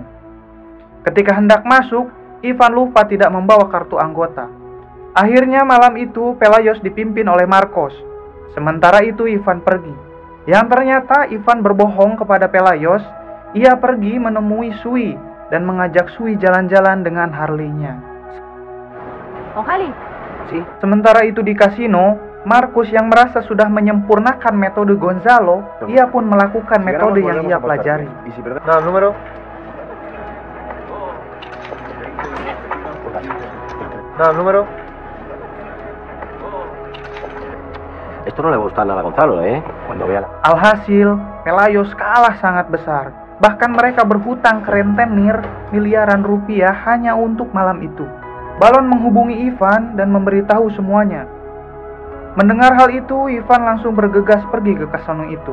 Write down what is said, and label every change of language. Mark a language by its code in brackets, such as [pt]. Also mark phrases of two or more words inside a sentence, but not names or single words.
[id] Ketika hendak masuk, Ivan lupa tidak membawa kartu anggota. Akhirnya malam itu Pelayos dipimpin oleh Marcos. Sementara itu Ivan pergi. Yang ternyata Ivan berbohong kepada Pelayos. Ia pergi menemui Sui dan mengajak Sui jalan-jalan dengan Harley-nya. [es] ¿Con Harley? Sí. [id] Sementara itu di kasino, Marcus yang merasa sudah menyempurnakan metode Gonzalo, ia pun melakukan metode yang ia pelajari. Nah, [es] número. Nah, número. Esto no le va a gustar nada a Gonzalo, ¿eh? Cuando vea la... [id] Alhasil, Pelayos kalah sangat besar. Bahkan mereka berhutang ke rentenir miliaran rupiah hanya untuk malam itu. Balon menghubungi Ivan dan memberitahu semuanya. Mendengar hal itu, Ivan langsung bergegas pergi ke kasino itu.